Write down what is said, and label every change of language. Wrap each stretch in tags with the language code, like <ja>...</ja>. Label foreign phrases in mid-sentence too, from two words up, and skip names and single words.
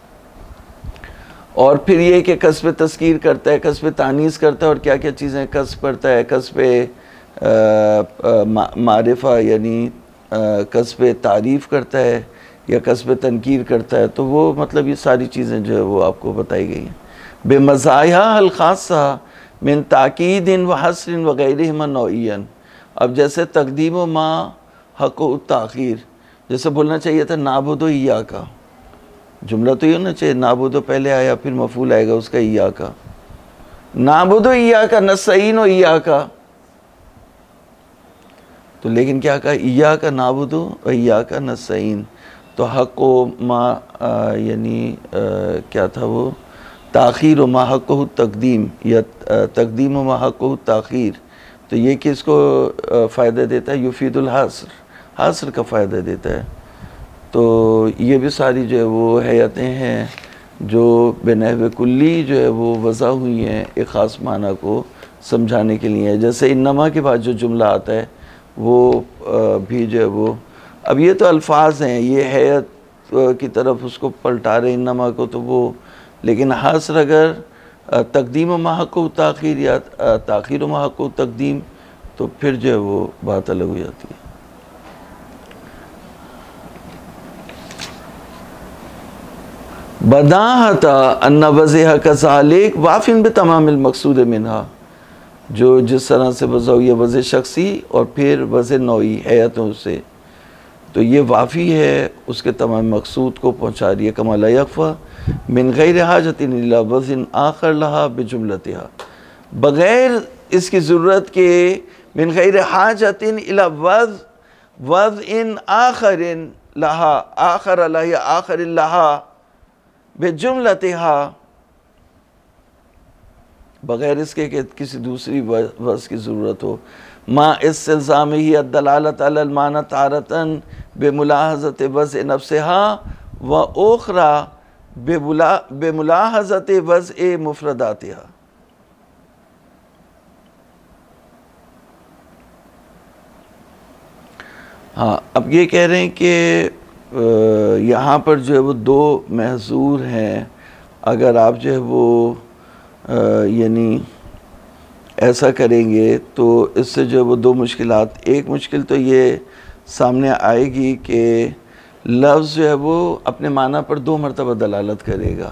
<ur>اور پھر یہ کہ کسب تذکیر کرتا ہے، کسب تانیث کرتا ہے، اور کیا کیا چیزیں کسب کرتا ہے، کسب معرفہ یعنی کسب تعریف کرتا ہے یا کسب تنکیر کرتا ہے، تو وہ مطلب یہ ساری چیزیں جو ہے وہ آپ کو بتائی گئی ہیں.</ur> <ar>بمزايا الخاصة من تأكيد و حصر و غيرهما نوعيا.</ar> <ur>اب جیسے</ur> <ar>تقديم و ما حق و تأخير,</ar> <ur>جیسے بولنا چاہیے تھا</ur> <ar>نعبد إياك,</ar> <ur>جملہ تو یہ ہونا چاہیے نعبد پہلے آیا پھر مفعول آئے گا اس کا इय्याका,</ur> <ar>نعبد إياك نستعين إياك,</ar> <ur>تو لیکن کیا کہا</ur> <ar>إياك نعبد و إياك نستعين,</ar> <ur>تو</ur> <ar>حق و ما</ar> <ur>یعنی کیا تھا وہ</ur> <ar>تأخير و ما حق و تقديم</ar> <ur>یا</ur> <ar>تقديم و ما حق و تأخير,</ar> <ur>تو یہ کس کو فائدہ دیتا ہے,</ur> <ar>يفيد الحصر,</ar> <ur>حصر کا فائدہ دیتا ہے. تو یہ بھی ساری جو ہے وہ ہیئتیں ہیں جو بنحو کلی جو ہے وہ وضع ہوئی ہیں ایک خاص معنی کو سمجھانے کے لیے. جیسے إنما کے بعد جو جملہ آتا ہے وہ بھی جو ہے وہ، اب یہ تو الفاظ ہیں، یہ ہیئت کی طرف اس کو پلٹا رہے إنما کو، تو وہ، لیکن حصر اگر</ur> <ar>تقديم ما حق و تأخير</ar> <ur>یا</ur> <ar>تأخير ما حق و تقديم,</ar> <ur>تو پھر جو ہے وہ بات الگ ہو جاتی ہے.</ur> <ar>بداهة أن وضع كذلك واف بتمام المقصود منها,</ar> <ur>جو جس طرح سے وضع ہوئی ہے وضع شخصی اور پھر وضع نوعی ہیئتوں سے، تو یہ وافی ہے اس کے تمام مقصود کو پہنچا رہی ہے.</ur> <ar>كما لا يخفى من غير حاجة إلى وضع آخر لها بجملتها,</ar> <ur>بغیر اس کی ضرورت کے,</ur> <ar>من غير حاجة إلى وضع آخر لها، آخر لها يا آخر لها بجملتها,</ar> <ur>بغیر اس کے کہ کسی دوسری وضع کی ضرورت ہو.</ur> <ar>مع استلزامه الدلالة على المعنى تارة بملاحظة وضع نفسها و أخرى بملاحظة وضع مفرداتها.</ar> <ur>ہاں، اب یہ کہہ رہے ہیں کہ یہاں پر جو ہے وہ دو محذور ہیں، اگر آپ جو ہے وہ یعنی ایسا کریں گے تو اس سے جو ہے وہ دو مشکلات، ایک مشکل تو یہ سامنے آئے گی کہ لفظ جو ہے وہ اپنے معنی پر دو مرتبہ دلالت کرے گا.</ur>